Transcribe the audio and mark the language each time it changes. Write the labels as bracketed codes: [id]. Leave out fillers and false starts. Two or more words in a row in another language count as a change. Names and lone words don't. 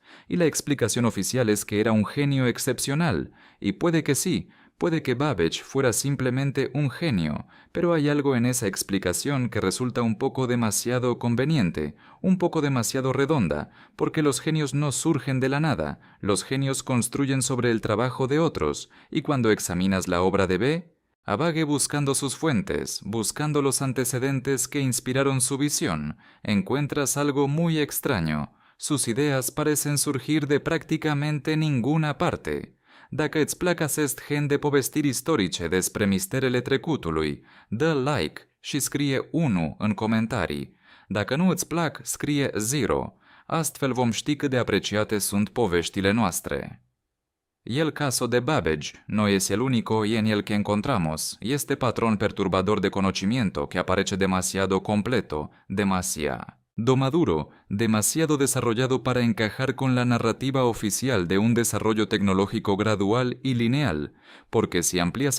[es] Y la explicación oficial es que era un genio excepcional, y puede que sí, puede que Babbage fuera simplemente un genio, pero hay algo en esa explicación que resulta un poco demasiado conveniente, un poco demasiado redonda, porque los genios no surgen de la nada, los genios construyen sobre el trabajo de otros, y cuando examinas la obra de Babbage buscando sus fuentes, buscando los antecedentes que inspiraron su visión, encuentras algo muy extraño. Sus ideas parecen surgir de prácticamente ninguna parte. [ro] Dacă îți plac acest gen de povestiri istorice despre misterele trecutului, dă like și scrie 1 în comentarii. Dacă nu îți plac, scrie 0. Astfel vom ști cât de apreciate sunt poveștile noastre. [es] Y el caso de Babbage no es el único y en el que encontramos, y este patrón perturbador de conocimiento que aparece demasiado completo, demasiado maduro, demasiado desarrollado para encajar con la narrativa oficial de un desarrollo tecnológico gradual y lineal, porque si amplías